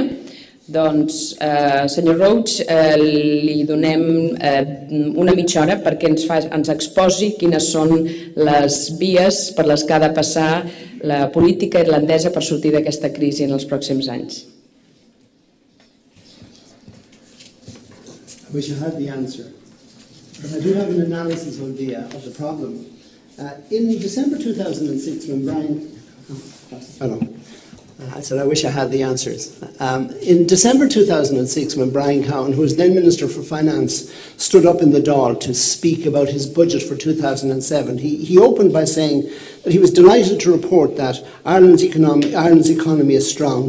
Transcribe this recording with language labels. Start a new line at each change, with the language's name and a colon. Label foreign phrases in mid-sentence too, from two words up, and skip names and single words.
Catalan: Doncs, senyor Roche, li donem una mitja hora perquè ens exposi quines són les vies per les que ha de passar la política irlandesa per sortir d'aquesta crisi en els pròxims anys.
English: I wish I had the answer, but I do have an analysis of the problem. In December 2006, when I said I wish I had the answers. In December 2006, when Brian Cowan, who was then Minister for Finance, stood up in the Dáil to speak about his budget for 2007, he opened by saying that he was delighted to report that Ireland's economy is strong.